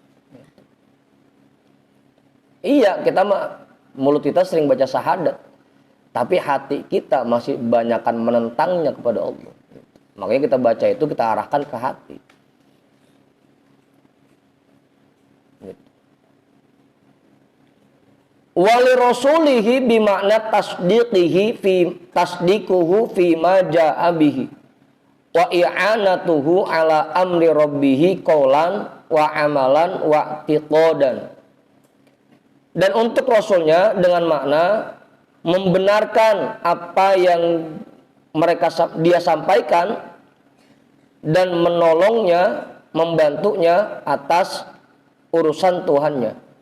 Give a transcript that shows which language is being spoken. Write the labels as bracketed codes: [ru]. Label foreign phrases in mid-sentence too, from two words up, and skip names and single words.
[id] Iya, kita mah mulut kita sering baca syahadat, tapi hati kita masih banyakkan menentangnya kepada Allah. Makanya kita baca itu kita arahkan ke hati. Gitu. [ar] ولرسوله بمعنى تصديقه فيما جاء به وإعانته على أمر ربه قولا وعملا واعتقادا. [id] Dan untuk rasulnya dengan makna membenarkan apa yang dia sampaikan dan menolongnya, membantunya atas urusan Tuhannya.